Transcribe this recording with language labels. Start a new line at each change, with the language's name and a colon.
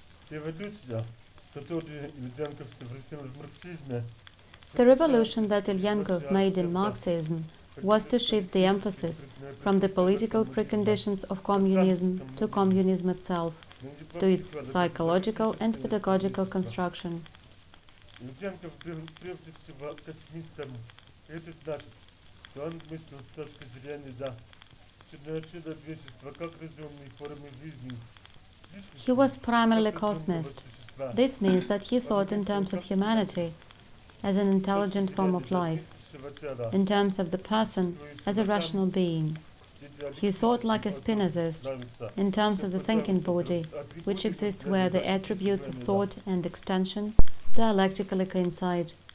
Russian: Эволюция, которую Ильенков совершил в марксизме,
English: The revolution that Ilyenkov made in Marxism was to shift the emphasis from the political preconditions of communism to communism itself, to its psychological and pedagogical construction.
Russian: Ильенков был прежде всего космистом. Это значит, что он мыслил с точки зрения человечества как разумной формы жизни.
English: He was primarily cosmist. This means that he thought in terms of humanity as an intelligent form of life, in terms of the person as a rational being. He thought like a Spinozist, in terms of the thinking body, which exists where the attributes of thought and extension dialectically coincide.